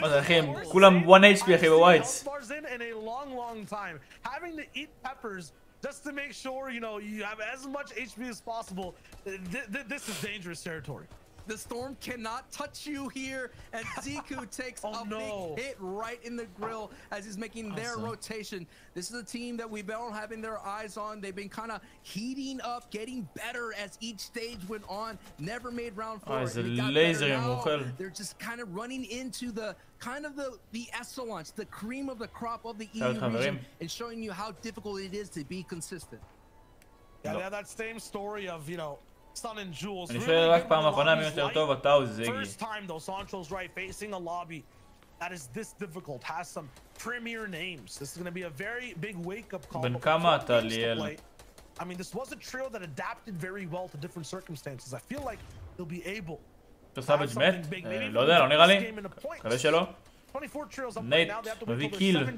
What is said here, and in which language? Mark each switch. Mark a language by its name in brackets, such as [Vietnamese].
[Hebrew] מה זה אחי, כולם 1 HP אחי בווייטס. [English] Having to eat peppers just to make sure, you know, you have as much HP as possible. This is dangerous territory. The storm cannot touch you here, and Ziku takes a big hit right in the grill as he's making their rotation. This is a team that we've been having their eyes on. They've been kind of heating up, getting better as each stage went on. Never made round 4. And it got better now. They're just kind of running into the the echelons, the cream of the crop of the EU region, and showing you how difficult it is to be consistent. Yeah, that same story of, you know, Sun and Jules. [Hebrew] אני שואל רק פעם אחרונה מי יותר טוב, אתה או זיגי. [English] First time though, Sancho's right, facing a lobby that is this difficult, has some premier names. This is going to be a very big wake-up call. [Hebrew] בן כמה אתה ליאל? [English] I mean, this was a trio that adapted very well to different circumstances. I feel like they'll be able. [Hebrew] סאביג' מת? לא יודע, לא נראה לי. מקווה שלא. נייט, מביא קיל.